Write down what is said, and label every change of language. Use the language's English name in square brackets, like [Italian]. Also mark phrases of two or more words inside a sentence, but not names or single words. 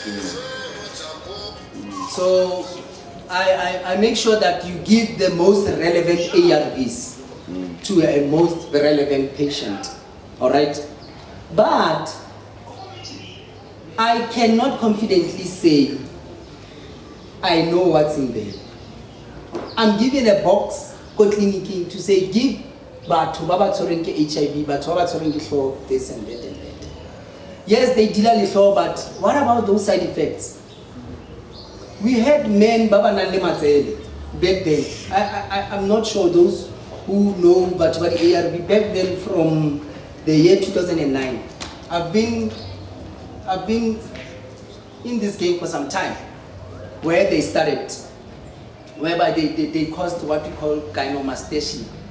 [English] So I make sure that you give the most relevant ARVs to a most relevant patient. All right. But I cannot confidently say I know what's in there. I'm given a box, go clinicking, to say give [Southern Sotho] batho ba ba tshwereng ke HIV, batho ba ba tshwereng ke hlooho, [English] this and that and that. Yes, they deal with hlooho, but what about those side effects? We had men [Southern Sotho] ba ba nang le matsele [English] back then. I'm not sure those who know but ARV back then from the year 2009. I've been in this game for some time, where they started, whereby they caused what we call gynecomastia.